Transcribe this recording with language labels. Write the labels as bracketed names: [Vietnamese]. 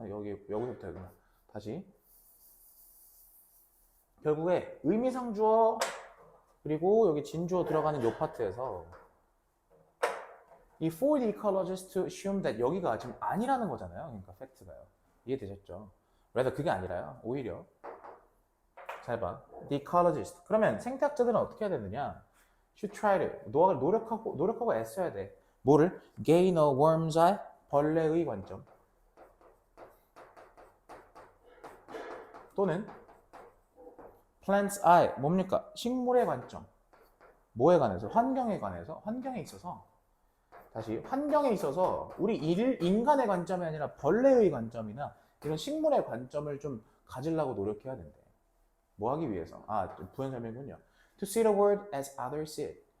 [Korean] 여기서부터 여기나 다시 결국에 의미상 주어 그리고 여기 진주어 들어가는 요 파트에서 이 [English] for the ecologist to assume that [Korean] 여기가 지금 아니라는 거잖아요. 그러니까 팩트가요. 이해되셨죠? rather 그게 아니라요. 오히려 잘 봐. [English] The ecologist. [Korean] 그러면 생태학자들은 어떻게 해야 되느냐? [English] should try to [Korean] 노력하고 애써야 돼. 뭐를? [English] gain a worm's eye [Korean] 벌레의 관점 또는 [English] plant's eye [Korean] 뭡니까? 식물의 관점. 뭐에 관해서? 환경에 관해서? 환경에 있어서 다시 환경에 있어서 우리 인간의 관점이 아니라 벌레의 관점이나 이런 식물의 관점을 좀 가지려고 노력해야 된대. 뭐 하기 위해서? 부연 설명이군요. [English] To see the world as others see it.